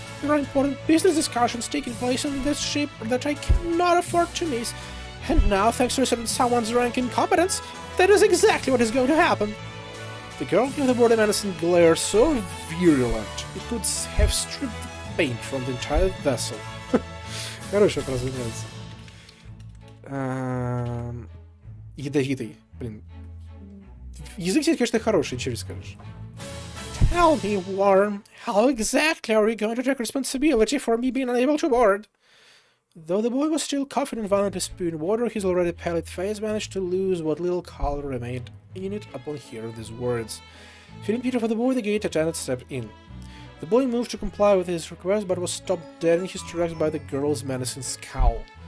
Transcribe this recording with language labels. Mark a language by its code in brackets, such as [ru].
[en] There are important business discussions taking place on this ship that I cannot afford to miss. And now, thanks to someone's rank incompetence, that is exactly what is going to happen. The girl gave the board a menacing glare so virulent it could have stripped the paint from the entire vessel. [ru] Хорошая фраза, нравится. Ядовитый. Блин. Язык здесь, конечно, хороший, ничего не скажешь. [en] Tell me, Worm, how exactly are you going to take responsibility for me being unable to board? Though the boy was still coughing and violently spewing water, his already pallid face managed to lose what little color remained in it upon hearing these words. Feeling pity for the boy, the gate attendant stepped in. The boy moved to comply with his request, but was stopped dead in his tracks by the girl's menacing scowl.